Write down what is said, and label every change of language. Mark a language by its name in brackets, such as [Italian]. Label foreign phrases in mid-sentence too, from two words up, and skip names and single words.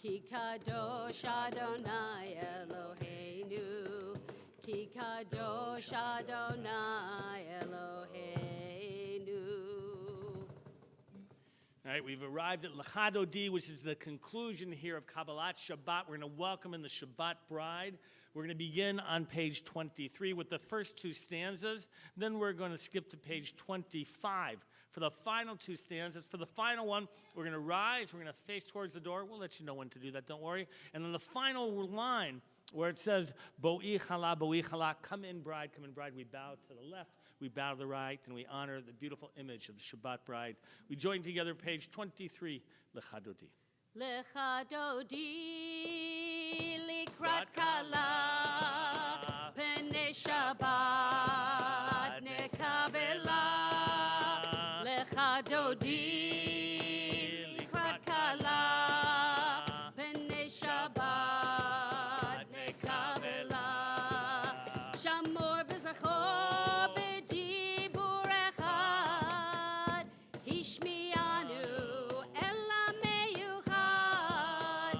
[Hebrew] קדוש אדוני אלוהינו, כי קדוש אדוני אלוהינו. [English] All right, we've arrived at Lechadodi, which is the conclusion here of Kabbalat Shabbat. We're going to welcome in the Shabbat bride. We're going to begin on page 23 with the first two stanzas. Then we're going to skip to page 25 for the final two stanzas. For the final one, we're going to rise. We're going to face towards the door. We'll let you know when to do that, don't worry. And then the final line where it says, [Hebrew] בואי כלה, [English] come in, bride, we bow to the left. We bow to the right, and we honor the beautiful image of the Shabbat bride. We join together, page 23, [Hebrew] לכה דודי. לכה דודי לקראת כלה, פני שבת נקבלה. לכה דודי לקראת כלה, פני שבת נקבלה. שמור וזכור בדיבור אחד, השמיענו אל המיוחד.